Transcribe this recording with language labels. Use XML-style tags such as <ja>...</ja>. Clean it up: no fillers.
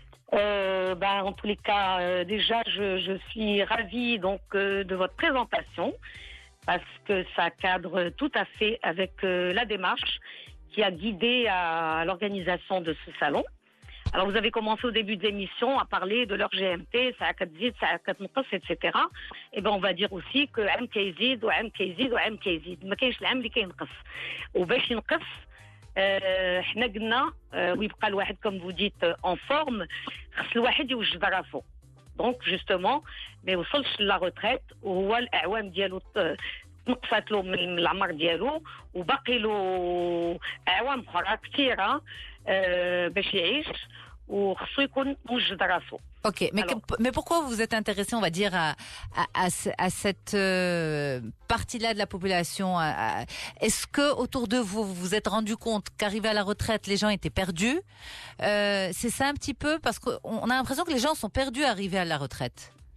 <fr>En tous les cas, déjà, je suis ravie donc de votre présentation parce que ça cadre tout à fait avec la démarche qui a guidé à l'organisation de ce salon. Alors, vous avez commencé au début de l'émission à parler de leur GMT, ça a etc. Et ben, on va dire aussi que</fr> <ar>عام كيزيد وعام كيزيد وعام كيزيد ما كاينش العام اللي كينقص وباش ينقص حنا قلنا ويبقى الواحد</ar> <fr>comme vous dites en forme</fr> <ar>خص الواحد يوجد راسو. Donc justement ما يوصلش لا retraite وهو الاعوام ديالو نقصت له من العمر ديالو وباقي له اعوام اخرى كثيره باش يعيش وخصو يكون موجد راسو.</ar> <fr>Ok, mais pourquoi vous êtes intéressé, on va dire, à cette partie-là de la population? Est-ce que autour de vous, vous vous êtes rendu compte qu'arrivé à la retraite, les gens étaient perdus? C'est ça un petit peu, parce qu'on a l'impression que les gens sont perdus arrivés à la retraite.</fr>